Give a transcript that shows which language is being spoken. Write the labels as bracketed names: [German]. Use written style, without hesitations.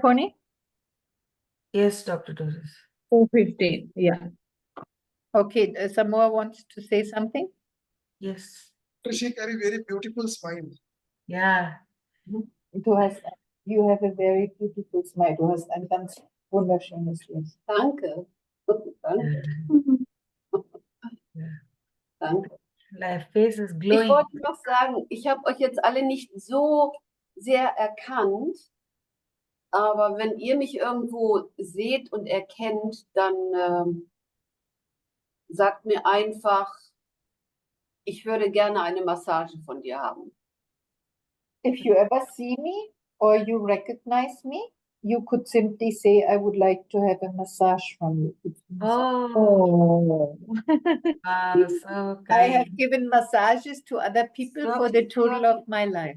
[English] Pony? Yes, Dr. Doris. 4:15. Yeah. Okay, Samoa wants to say something. Yes. She carry very beautiful smile. Yeah. [German] Du hast, [English] you have a very beautiful smile. [German] Du hast ein ganz wunderschönes Lächeln. Danke. Danke. [English] Yeah. [German] Danke. [English] My face is [German] Ich [English] glowing. [German] wollte noch sagen, ich habe euch jetzt alle nicht so sehr erkannt, aber wenn ihr mich irgendwo seht und erkennt, dann sagt mir einfach, ich würde gerne eine Massage von dir haben. [English] If you ever see me or you recognize me, you could simply say, I would like to have a massage from you. Oh, Oh. wow, so I have kind. given massages to other people for the total of my life.